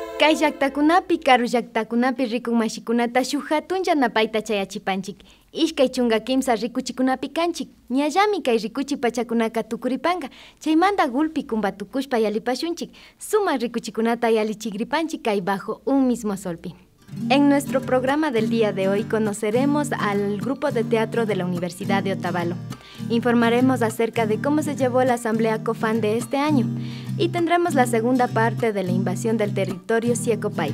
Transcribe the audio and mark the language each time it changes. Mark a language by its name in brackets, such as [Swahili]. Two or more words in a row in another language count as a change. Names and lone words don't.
[Quechua] Kay llaqtakunapi, karu llaqtakunapi rikun mashikunata shuk hatun yanapayta chayachipanchik. Ishkay chunga kimsa rikuchikunapi kanchik. Ñallami kay rikuchi pachakunaka tukuripanga. Chaymanta gulpi kumbatukushpa yalipashunchik. Sumak rikuchikunata yalichigripanchik kay [Spanish] bajo un mismo solpi. En nuestro programa del día de hoy conoceremos al grupo de teatro de la Universidad de Otavalo. Informaremos acerca de cómo se llevó la asamblea COFAN de este año y tendremos la segunda parte de la invasión del territorio Siecopay.